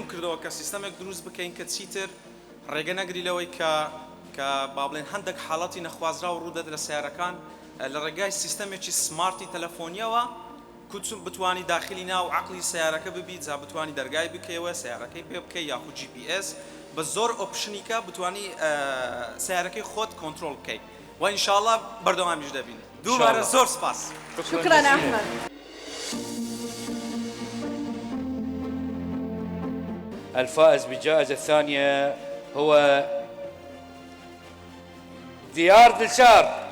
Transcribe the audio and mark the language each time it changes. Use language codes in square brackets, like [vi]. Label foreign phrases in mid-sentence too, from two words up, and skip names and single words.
[ckb] کردەوە کە سیستەمێک دروست بکەین کە چیتر ڕێگە نەگری لەوەی کە با بڵێن هەندێک حاڵەتی نەخوازرا و ڕوودەدرە سیارەکان لە ڕێگای سیستەمێکی سمارتی تەلەفۆنیەوە کوچم بتوانی داخلی ناو عقلی سیارەکە ببیت، جا بتوانی دەرگای بکەیەوە سیارەکەی پێ بکەی یاخود GPS بە زۆر ئۆپشنیکە بتوانی سیارەکەی خۆت کۆنتڕۆڵ بکەیت. [ar] وإن شاء الله [ckb] بردوامج دابين. دوباره زور سباس. [ar] شكرا أحمد. الفائز بالجائزة الثانية هو ديار دلشار.